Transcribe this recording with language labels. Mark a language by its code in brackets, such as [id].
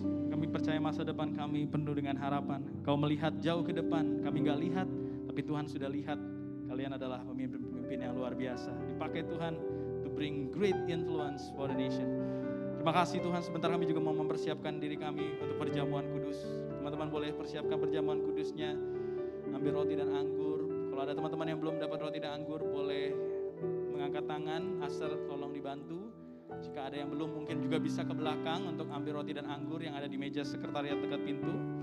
[id] Kami percaya masa depan kami penuh dengan harapan. Kau melihat jauh ke depan, kami gak lihat, tapi Tuhan sudah lihat. Kalian adalah pemimpin-pemimpin yang luar biasa. Dipakai Tuhan [en] to bring great influence for the nation. [id] Terima kasih Tuhan, sebentar kami juga mau mempersiapkan diri kami untuk perjamuan kudus. Teman-teman boleh persiapkan perjamuan kudusnya, ambil roti dan anggur. Kalau ada teman-teman yang belum dapat roti dan anggur, boleh mengangkat tangan, Aster tolong dibantu. Jika ada yang belum, mungkin juga bisa ke belakang untuk ambil roti dan anggur yang ada di meja sekretariat dekat pintu.